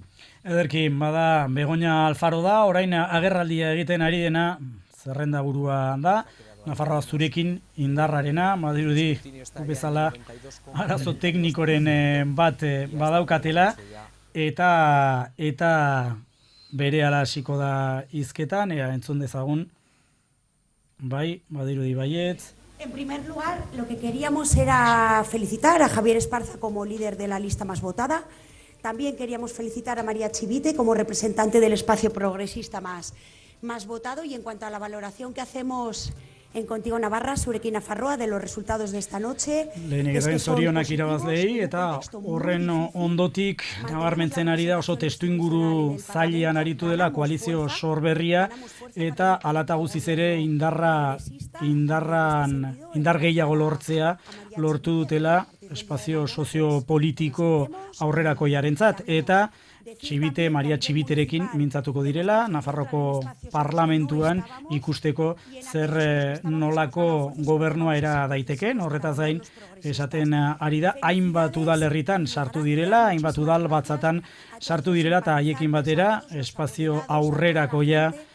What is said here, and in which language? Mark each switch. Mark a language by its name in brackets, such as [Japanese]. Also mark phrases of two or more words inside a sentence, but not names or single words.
[Basque] Ederki, bada Begoña Alfaro da, orain agerraldia egiten ari dena, zerrenda burua da, Nafarroa zurekin indarrarena, badirudi bezala arazo teknikoren bat badaukatela, eta bere ala hasiko da hizketan, entzun dezagun, bai, badirudi baietz. [Spanish] En primer lugar, lo que queríamos era felicitar a Javier Esparza como líder de la lista más votada. También queríamos felicitar a María Chivite como representante del espacio progresista más votado. Y en cuanto a la valoración que hacemos en Contigo Navarra, Zurekin Nafarroa, de los resultados de esta noche. [Basque] Lehenegaren zorionak irabazleei, eta horren ondotik nabarmentzen ari da oso testuinguru zailean aritu dela koalizio sorberria, eta alata guziz ere indar gehiago lortu dutela espazio soziopolitiko aurrerako jarentzat, eta Maria Txibiterekin mintzatuko direla, Nafarroko parlamentuan ikusteko zer nolako gobernua era daiteken, horretaz gain esaten ari da, hainbat udalerritan sartu direla, hainbat udal batzatan sartu direla, eta haiekin batera, espazio aurrerakoia